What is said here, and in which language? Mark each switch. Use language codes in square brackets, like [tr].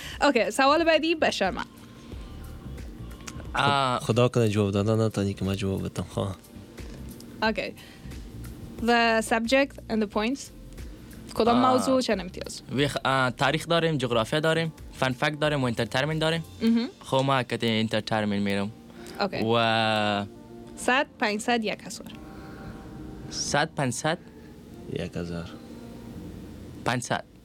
[en] Okay, [fa] سوال بعدی به شما. خدا کنه جواب دادن تا اینکه من جواب بدم. [en] Okay. The subject and the points. [fa] کدام موضوع چند امتیاز؟ تاریخ داریم، جغرافیا داریم، فن فکت داریم و انترتینمنت داریم. خب ما که انترتینمنت میرم. [en] Okay. [fa] و 100 500 1000. 100 500 1000. 500.